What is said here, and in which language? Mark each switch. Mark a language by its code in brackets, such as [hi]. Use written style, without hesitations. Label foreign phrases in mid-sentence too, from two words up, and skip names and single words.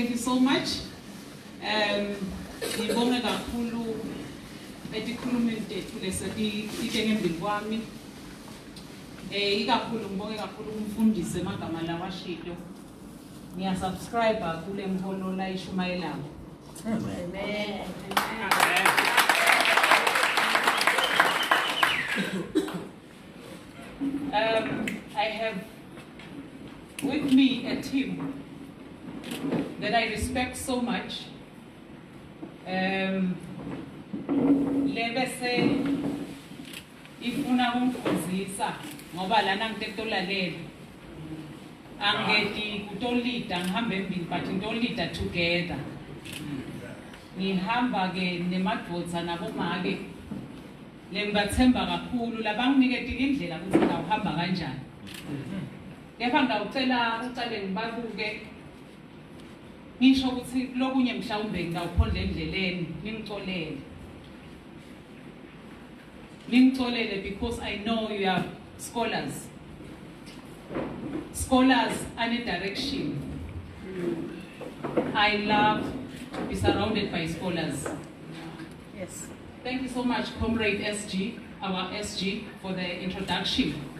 [en] so much. [ss] Ngibonge kakhulu etikhulumeni tethu lesititengembili kwami. Ikakhulu ngibonge kakhulu umfundisi emagama lawashilo. Ngiyasubscribe kule mhono la ishumayelayo. Amen. [en] I have with me a team that I respect so much. [ss] Lebese ifuna umfundisa ngoba lana ngitetolalele angeti kutolida ngihambe embili but ngitolida together. Ngihamba ke nemadvodza nabomake lengibathemba kakhulu labanginiketa indlela ukuthi ngawuhamba kanjani. Kepha ngawucela ucale ngibabuke ngisho ukuthi lokunye mhlawumbe ngawuphondla endleleni ningixolele [en] because I know you are scholars. Scholars are a direction. I love to be surrounded by scholars. Yes. Thank you so much, Comrade SG, our SG, for the introduction.